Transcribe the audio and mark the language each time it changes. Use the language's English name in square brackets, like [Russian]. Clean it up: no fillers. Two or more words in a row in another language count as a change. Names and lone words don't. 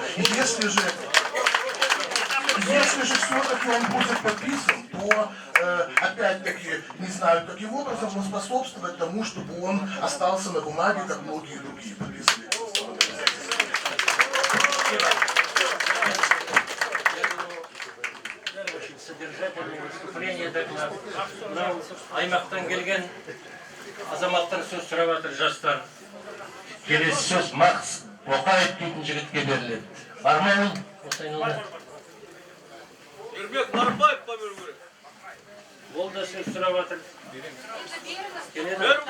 [Russian] И если же все-таки он будет подписан, то, опять-таки, не знаю, каким образом он способствует тому, чтобы он остался на бумаге, как многие другие подписаны. Содержательное выступление доклад. [Kazakh] Мынау аймақтан келген азаматтар сөз сұрап жатыр, жастар. Келесі сөз Макс Боқаев дейтін жігітке беріледі. Бар ма ол? Осайнолда. Ермек Нарбаевқа беру керек. Ол да сөз сұрап жатыр. Келеді.